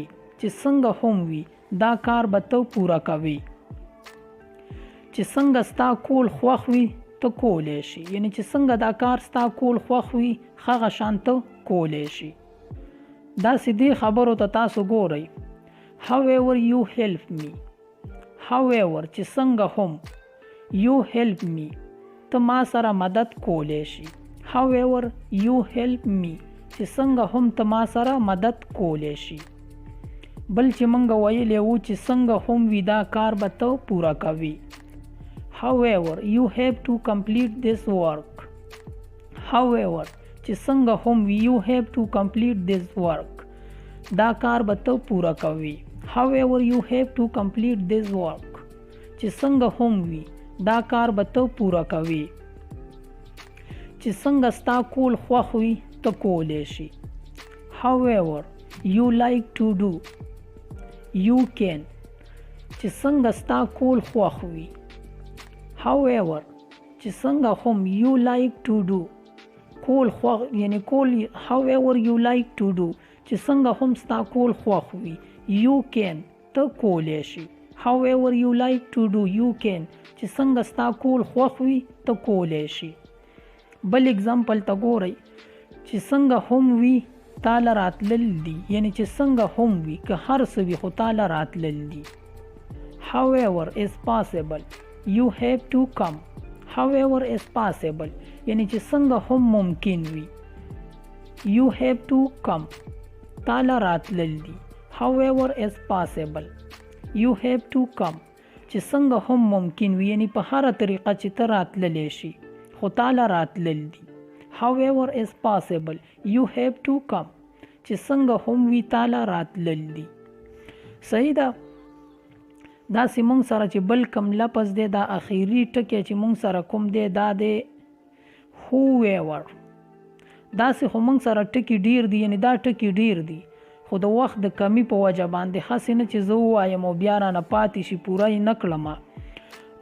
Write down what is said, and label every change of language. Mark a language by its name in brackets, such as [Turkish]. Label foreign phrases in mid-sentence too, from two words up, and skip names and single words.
[Pashto] چې څنګه هم وي دا کار به ته پوره کوي. چې څنګه ستا کول خوښ وي ته کولی شي. یعنی چې څنګه دا کار ستا کول خوښ وي هغه شان ته کولی شي. داسې دې خبرو ته تاسو ګورئ. [English] however you help me. however [Pashto] چې څنګه هم [English] you help me [Pashto] ته ما سره مدد کولی شي. [English] however you help me [Pashto] چې څنګه هم ته ما سره مدد کولی شي. بل چې مونږ ویلی وو چې څنګه هم وي دا کار به ته پوره کوي. [English] however you have to complete this work. [Pashto] however چې څنګه هم وي [English] you have to complete this work [Pashto] دا کار به ته پوره کوي. [English] however you have to complete this work [Pashto] چې څنګه هم وي دا کار به ته پوره کوي. چې څنګه ستا کول خوښ وي ته کولی شي. [English] however you like to do you can [Pashto] چې څنګه ستا کول خوښ وي. however چې څنګه هم [English] you like to do [Pashto] کول خوښ یعنی کول [English] however you like to do [Pashto] چې څنګه هم ستا کول خوښ وي [English] you can [Pashto] ته کولی شي. [English] however you like to do you can [Pashto] چې څنګه ستا کول خوښ وي ته کولی شي. بل اگزامپل ته ګورئ چې څنګه هم وي تاله راتلل دي. یعنی چې څنګه هم وي که هر څه وي خو تاله راتلل دي. [English] however is possible you have to come. however is possible [Pashto] یعنی چې څنګه هم ممکن وي [English] you have to come [Pashto] تاله راتلل دي. [English] however is possible you have to come [Pashto] چې څنګه هم ممکن وي یعنی په هره طریقه چې ته راتللی شي خو تاله راتلل دي. [English] however is possible you have to come [Pashto] چې څنګه هم وي تاله راتلل دي. صحیح ده. داسې مونږ سره چې بل کم لفظ دی دا اخیری ټکی چې مونږ سره کوم دی دا دی whoever. داسې خو مونږ سره ټکی ډیر دي یعنی دا ټکی ډیر دي خو د وخت د کمی په وجه باندې هسې نه چې زه ووایم او بیا رانه پاتې شي پوره یې نه کړم.